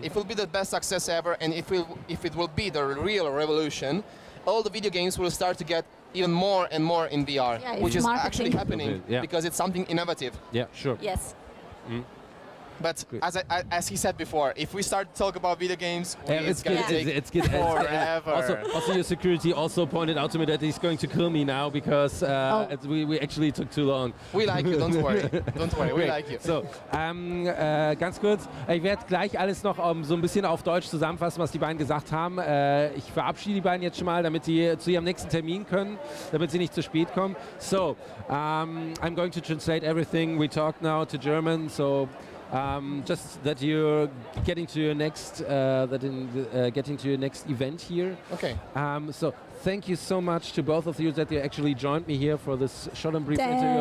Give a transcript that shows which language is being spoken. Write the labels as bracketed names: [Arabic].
[English] If it will be the best success ever, and if it will be the real revolution, all the video games will start to get even more and more in VR, which is actually happening because it's something innovative. Yeah, sure. Yes. But as he said before, if we start to talk about video games, it's going to take forever. Also, your security also pointed out to me that he's going to kill me now because we actually took too long. We like you, don't worry. Don't worry, we like you. [German] So, ganz kurz, ich werde gleich alles noch so ein bisschen auf Deutsch zusammenfassen, was die beiden gesagt haben. Ich verabschiede die beiden jetzt schon mal, damit die zu ihrem nächsten Termin können, damit sie nicht zu spät kommen. [English] So, I'm going to translate everything we talked now to German, so just that you're getting to your next getting to your next event here. Okay. So thank you so much to both of you that you actually joined me here for this short and brief interview.